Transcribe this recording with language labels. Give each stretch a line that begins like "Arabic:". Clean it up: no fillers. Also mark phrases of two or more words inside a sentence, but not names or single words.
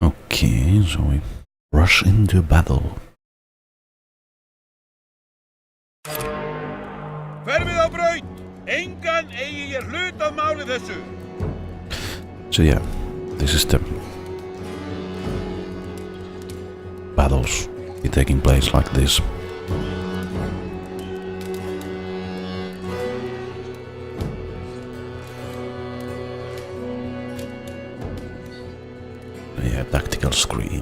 English: Okay, so we rush into battle.
Icelandic: Hverfið á braut! Engan eigi ég hlut að máli þessu!
English: So yeah, this is the battles be taking place like this. Yeah, tactical screen.